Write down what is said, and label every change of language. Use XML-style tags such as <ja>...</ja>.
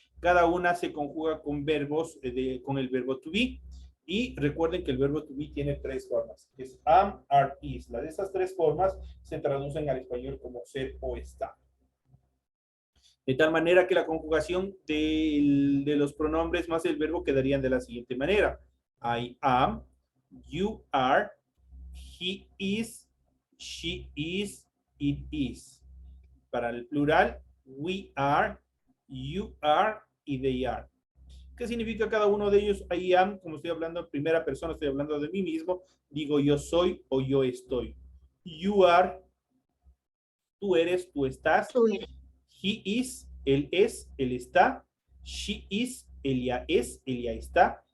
<es>Cada una se conjuga con verbos, con el verbo to be. Y recuerden que el verbo to be tiene tres formas, que es am, are, is. Las de esas tres formas se traducen al español como ser o estar. De tal manera que la conjugación de los pronombres más el verbo quedarían de la siguiente manera.</es> <en>I am, you are, he is, she is, it is.</en> <es>Para el plural,</es> <en>we are, you are y they are.</en> <es>¿Qué significa cada uno de ellos?</es> <en>I am,</en> <es>como estoy hablando en primera persona, estoy hablando de mí mismo, digo yo soy o yo estoy.</es> <en>You are,</en> <es>tú eres, tú estás.</es> <en>He is,</en> <es>él es, él está.</es> <en>She is,</en> <es>ella es, ella está.</es>